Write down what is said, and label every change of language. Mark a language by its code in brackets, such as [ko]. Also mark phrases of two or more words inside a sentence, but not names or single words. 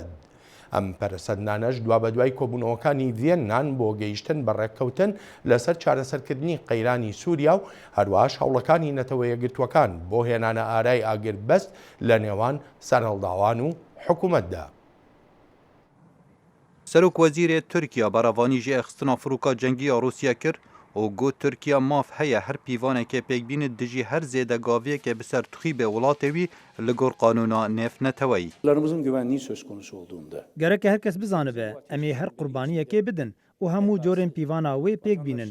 [ckb] ئەم پەرسەندانەش دوا بە دوای کۆبوونەوەکانی ڤێننان بۆ گەیشتن بە ڕێککەوتن لەسەر چارەسەرکردنی قەیرانی سووریا و هەروەش هەوڵەکانی نەتەوە یەکگرتووەکان بۆ هێنانە ئارای ئاگربەست لە نێوان سەرهەڵداوان و حکوومەتدا. [ku] سەرۆک وەزیرê Tirkiya berevanî ji xistina firûka cengî ya Rûsya kir û got Tirkiya maf heye her pîvanekê pêkbînin dijî her zêdegaviyekê bi ser tixîbê welatê wî li gor qanûna nêfneteweyî. [tr] güvenliği söz konusu olduğunda. [ku] Gereke herkes bizanibe em ê her qurbaniyekê bidin û hemû corên pîvana wê pêk bînin.